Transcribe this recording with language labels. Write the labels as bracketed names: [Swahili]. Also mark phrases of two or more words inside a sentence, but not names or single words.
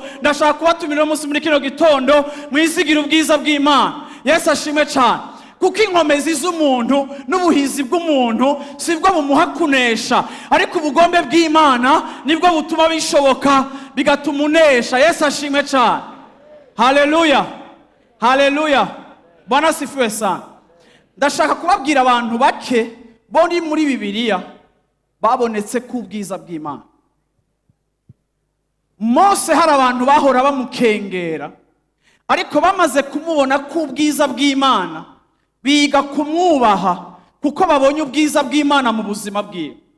[Rundi] Ndashaka kubatumira umunsi muri kino gitondo mwizigira ubwiza bw'Imana. Yesu ashimwe cyane. Kuko inkomezi z'umuntu n'ubuhizi bw'umuntu sibwo bumuha kunesha, ariko ubugombe bw'Imana nibwo butuma bishoboka bigatuma unesha. Yesu ashimwe cyane. Haleluya. Haleluya. [Swahili] Bwana sifiwe sana. [Rundi] Ndashaka kubabwira abantu bake boni muri Bibiliya babonetse ku bwiza bw'Imana. Mose hari abantu bahora bamukengera, ariko bamaze kumubona ku bwiza bw'Imana biga kumwubaha kuko babonye ubwiza bw'Imana mu buzima bwiwe.